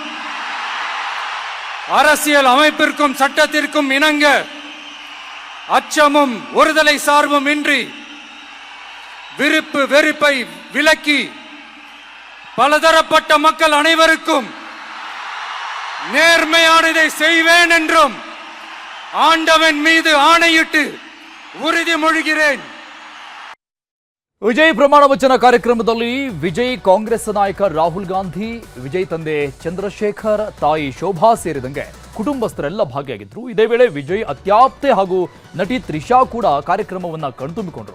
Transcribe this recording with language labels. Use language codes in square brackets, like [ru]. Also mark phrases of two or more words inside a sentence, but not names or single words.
[ta] அரசியல் அமைப்பிற்கும் சட்டத்திற்கும் இணங்க அச்சமும் ஒருதலை சார்பும் இன்றி விருப்பு வெறுப்பை விலக்கி பலதரப்பட்ட மக்கள் அனைவருக்கும் நேர்மையானதை செய்வேன் என்றும் ஆண்டவன் மீது ஆணையிட்டு உறுதிமொழிகிறேன். [kn] ವಿಜಯ್ ಪ್ರಮಾಣ ವಚನ ಕಾರ್ಯಕ್ರಮದಲ್ಲಿ ವಿಜಯ್ ಕಾಂಗ್ರೆಸ್ ನಾಯಕ ರಾಹುಲ್ ಗಾಂಧಿ, ವಿಜಯ್ ತಂದೆ ಚಂದ್ರಶೇಖರ್, ತಾಯಿ ಶೋಭಾ ಸೇರಿದಂತೆ ಕುಟುಂಬಸ್ಥರೆಲ್ಲ ಭಾಗಿಯಾಗಿದ್ರು. ಇದೇ ವೇಳೆ ವಿಜಯ್ ಅತ್ಯಾಪ್ತೆ ಹಾಗೂ ನಟಿ ತ್ರಿಷಾ ಕೂಡ ಕಾರ್ಯಕ್ರಮವನ್ನ ಕಣ್ತುಂಬಿಕೊಂಡ್ರು.